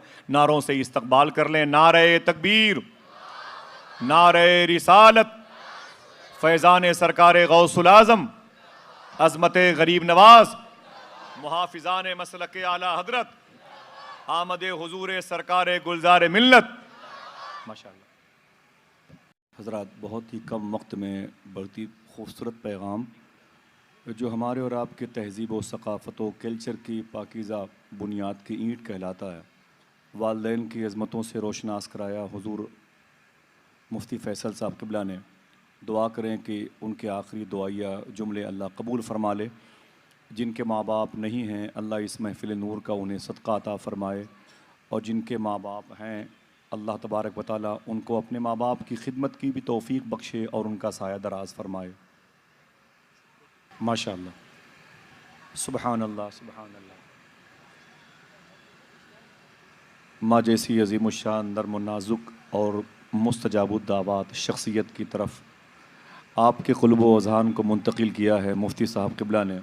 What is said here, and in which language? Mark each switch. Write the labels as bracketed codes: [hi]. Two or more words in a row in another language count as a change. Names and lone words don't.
[ur] نعروں سے استقبال کر لیں۔ نعرے تکبیر، نعرے رسالت، فیضان سرکار غوث الاعظم، عظمت غریب نواز، محافظان مسلک اعلیٰ حضرت، آمد حضور سرکار گلزار ملت. माशाअल्लाह। حضرات، بہت ہی کم وقت میں بڑھتی خوبصورت پیغام جو ہمارے اور آپ کے تہذیب و ثقافت و کلچر کی پاکیزہ بنیاد کی اینٹ کہلاتا ہے، والدین کی عظمتوں سے روشناس کرایا حضور مفتی فیصل صاحب قبلہ نے. دعا کریں کہ ان کے آخری دعائیہ جملے اللہ قبول فرما لے. جن کے ماں باپ نہیں ہیں، اللہ اس محفل نور کا انہیں صدقہ عطا فرمائے، اور جن کے ماں باپ ہیں [ar] الله تبارك وتعالى [ur] ان کو اپنے ماں باپ کی خدمت کی بھی توفیق بخشے اور ان کا سایہ دراز فرمائے. [ar] ما شاء الله، سبحان الله، سبحان الله. [ur] ماں جیسی عظیم الشان نرم نازک اور مستجاب الدعوات شخصیت کی طرف آپ کے قلب و اذہان کو منتقل کیا ہے مفتی صاحب قبلہ نے.